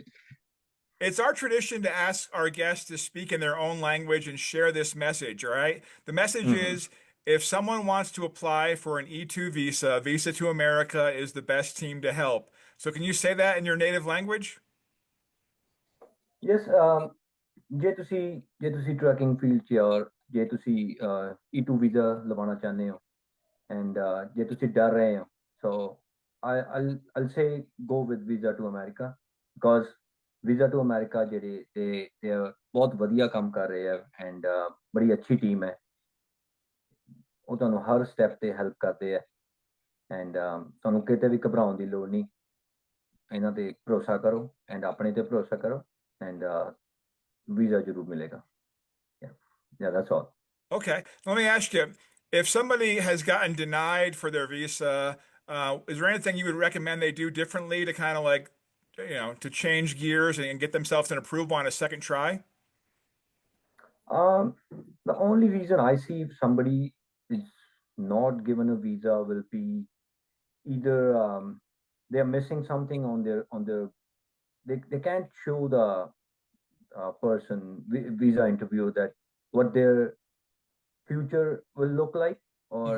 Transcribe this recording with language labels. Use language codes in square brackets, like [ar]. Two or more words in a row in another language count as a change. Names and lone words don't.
[en] it's our tradition to ask our guests to speak in their own language and share this message, all right? The message Hmm. is if someone wants to apply for an E2 visa, Visa to America is the best team to help. So can you say that in your native language? Yes, [pa] ਜੇ ਤੁਸੀਂ [en] trucking field [pa] 'ਚ ਔਰ ਜੇ ਤੁਸੀਂ E2 ਵੀਜ਼ਾ ਲਵਾਉਣਾ ਚਾਹੁੰਦੇ ਹੋ and ਜੇ ਤੁਸੀਂ ਡਰ ਰਹੇ ਹੋ [en] so I'll say go with visa to America because [pa] ਵੀਜ਼ਾ ਟੂ ਅਮਰੀਕਾ ਜਿਹੜੇ ਤੇ ਬਹੁਤ ਵਧੀਆ ਕੰਮ ਕਰ ਰਹੇ ਆ ਐਂਡ ਬੜੀ ਅੱਛੀ ਟੀਮ ਹੈ। ਉਹ ਤੁਹਾਨੂੰ ਹਰ ਸਟੈਪ ਤੇ ਹੈਲਪ ਕਰਦੇ ਆ ਐਂਡ ਤੁਹਾਨੂੰ ਕਿਤੇ ਵੀ ਘਬਰਾਉਣ ਦੀ ਲੋੜ ਨਹੀਂ। ਇਹਨਾਂ ਤੇ ਭਰੋਸਾ ਕਰੋ ਐਂਡ ਆਪਣੇ ਤੇ ਭਰੋਸਾ ਕਰੋ ਐਂਡ ਵੀਜ਼ਾ ਜ਼ਰੂਰ ਮਿਲੇਗਾ। [en] Yeah, that's all. Okay, let me ask you, if somebody has gotten denied for their visa, is there anything you would recommend they do differently to kind of like, to change gears and get themselves an approval on a second try? Um, the only reason I see if somebody is not given a visa will be either they're missing something on their they can't show the person visa interview that what their future will look like, or